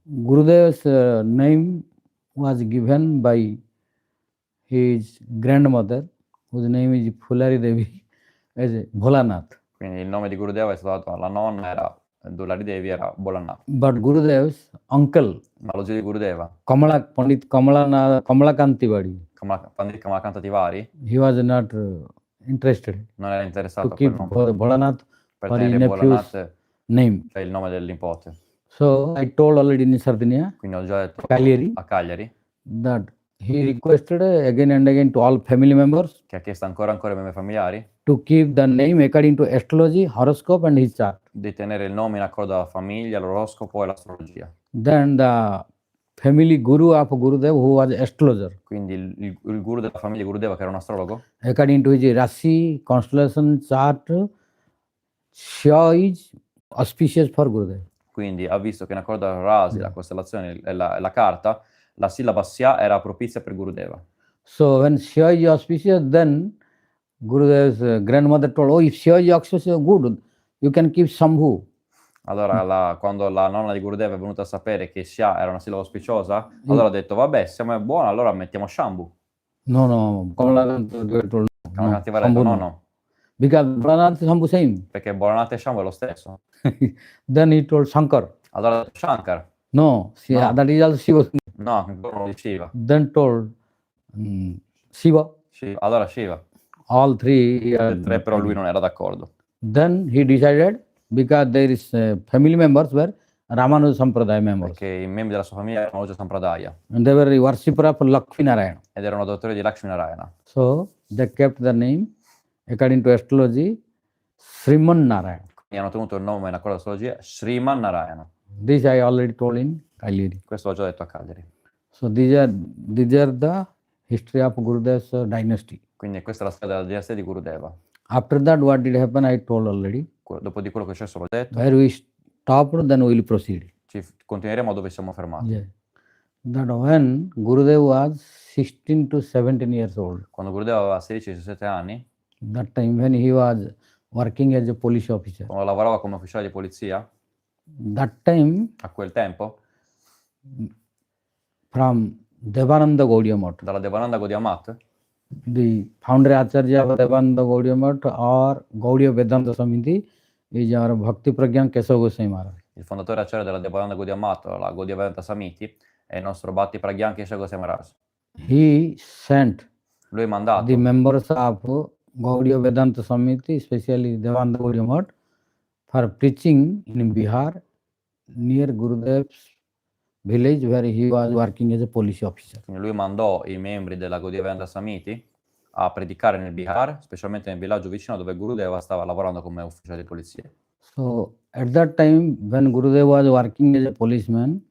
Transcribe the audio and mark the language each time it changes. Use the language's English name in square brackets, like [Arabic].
[English] Gurudev's name was given by his grandmother, whose name is Fulari Devi, as Bholanath. [Italian] Quindi il nome di Gurudeva è stato dato alla nonna, era Dullari Devi, era Bolanath. [English] But Gurudev's uncle, [Italian] Ma lo zio di Gurudeva, [English] Pandit Kamalakant Tiwari, [Italian] Pandit Kamalakanta Tiwari, [English] he was not interested [Italian] non era [English] to [Italian] interessato a [English] keep [Italian] quel nome, [English] Bholanath [Italian] per [English] for his [Italian] tenere [English] nephew's [Italian] Bolanath, [English] name. [Italian] cioè il nome del nipote. [English] So I told already in Sardinia, [Italian] Quindi ho già detto [English] Cagliari, [Italian] a Cagliari, [English] that he requested again and again to all family members [Italian] che ha chiesto ancora ai membri familiari, [English] to keep the name according to astrology, horoscope and his chart. [Italian] di tenere il nome in accordo alla famiglia, l'oroscopo e l'astrologia. [English] Then the family guru of Gurudev, who was astrologer, [Italian] Quindi il guru della famiglia Gurudeva, che era un astrologo, [English] according to his Rashi constellation chart, Shya is auspicious for Gurudev. [Italian] quindi ha visto che in accordo alla Rasi, la costellazione e la carta, la sillaba Sia era propizia per Gurudeva. [English] So when Shya is auspicious, then Gurudev's grandmother told, oh, if Shya is auspicious, good, you can keep Shambhu. [Italian] Allora, quando la nonna di Gurudeva è venuta a sapere che Sia era una sillaba auspiciosa, allora ha detto, vabbè, siamo buoni, allora mettiamo Shambhu. [English] No, Kamalakant told, [Italian] Kamalakant Tiwari ha detto, no, [English] because Bholanath is Shambhu same. [Italian] perché Bolanath e Shambhu è lo stesso. [English] Then he told Shankar, [Italian] Allora ha detto Shankar, [English] no, [Italian] No. [English] that is also Shiva. [Italian] no, ancora uno di Shiva. [English] Then told Shiva. [Italian] Allora Shiva. [English] All three. [Italian] Le tre, però lui non era d'accordo. [English] Then he decided, because there is family members were Ramanuja Sampradaya members, [Italian] Perché i membri della sua famiglia erano Raja Sampradaya [English] and they were worshipper of Lakshmi Narayana. [Italian] ed erano dottori di Lakshmi Narayana. [English] So they kept the name according to astrology, Sriman Narayana. [Italian] Quindi hanno tenuto il nome in accordo all'astrologia Sriman Narayana. [English] This I already told in Kailiri. [Italian] Questo l'ho già detto a Cagliari. [English] So these are the history of Gurudev's dynasty. [Italian] Quindi questa è la storia della dinastia di Gurudeva. [English] After that, what did happen? I told already. [Italian] Dopo di quello che c'è l'ho detto, [English] Where we stopped, then we will proceed. [Italian] continueremo dove siamo fermati. [English] Yeah. That when Gurudev was 16 to 17 years old, [Italian] Quando Gurudeva aveva 16-17 anni, [English] that time when he was working as a police officer, [Italian] quando lavorava come ufficiale di polizia, [English] that time [Italian] a quel tempo, [English] from Devananda Gaudiya Math, [Italian] dalla Devananda Gaudiya Math, [English] the founder Acharya of Devananda Gaudiya Math or Gaudiya Vedanta Samiti is our Bhakti Pragyan Kesava Goswami Maharaj. [Italian] il fondatore acciario della Devananda Gaudiya Math, la Gaudiya Vedanta Samiti, è il nostro Bhakti Pragyan Kesava Goswami Maharaj. [English] He sent [Italian] Lui ha mandato [English] the members of Gaudiya Vedanta Samiti, especially Devananda Gaudiya Math, for preaching in Bihar near Gurudev's village where he was working as a police officer. [Italian] Quindi lui mandò i membri della Gaudiya Vedanta Samiti a predicare nel Bihar, specialmente nel villaggio vicino dove Gurudeva stava lavorando come ufficiale di polizia. [English] So at that time when Gurudev was working as a policeman,